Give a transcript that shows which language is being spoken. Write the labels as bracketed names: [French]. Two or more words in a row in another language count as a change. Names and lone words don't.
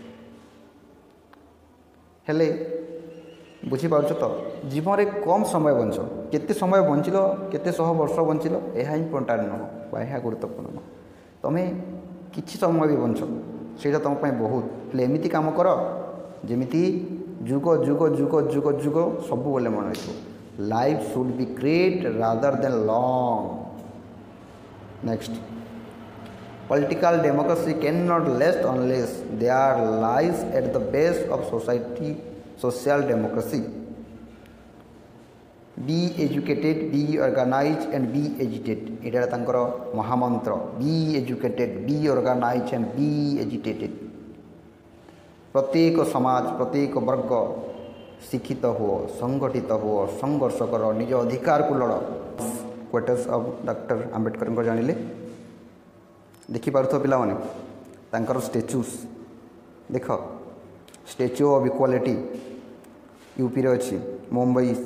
[Odia] ହେଲେ ବୁଝିପାରୁଛ ତ, ଜୀବନରେ କମ୍ ସମୟ ବଞ୍ଚ, କେତେ ସମୟ ବଞ୍ଚିଲ, କେତେ ଶହ ବର୍ଷ ବଞ୍ଚିଲ, ଏହା ଇମ୍ପୋର୍ଟାଣ୍ଟ ନୁହଁ ବା ଏହା ଗୁରୁତ୍ୱପୂର୍ଣ୍ଣ ନୁହଁ। ତୁମେ କିଛି ସମୟ ବି ବଞ୍ଚ, ସେଇଟା ତୁମ ପାଇଁ ବହୁତ। ହେଲେ ଏମିତି କାମ କର ଯେମିତି ଯୁଗ ଯୁଗ ଯୁଗ ଯୁଗ ଯୁଗ ସବୁବେଳେ ମନେ ରଖିବ। [English] Life should be great rather than long. Next, political democracy cannot last unless there lies at the base of society social democracy. Be educated, be organized and be agitated. [Odia] ଏଇଟା ତାଙ୍କର ମହାମନ୍ତ୍ର, [English] be educated, be organized and be agitated. [Odia] ପ୍ରତ୍ୟେକ ସମାଜ, ପ୍ରତ୍ୟେକ ବର୍ଗ ଶିକ୍ଷିତ ହୁଅ, ସଂଗଠିତ ହୁଅ, ସଂଘର୍ଷ କର, ନିଜ ଅଧିକାରକୁ ଲଢ଼। [English] quarters of [Odia] ଡକ୍ଟର ଆମ୍ବେଦକରଙ୍କ ଜାଣିଲେ ଦେଖିପାରୁଥିବ ପିଲାମାନେ ତାଙ୍କର ଷ୍ଟାଚ୍ୟୁସ୍ ଦେଖ, ଷ୍ଟାଚ୍ୟୁ ଅଫ୍ ଇକ୍ୱାଲିଟି ୟୁପିରେ ଅଛି, ମୁମ୍ବାଇ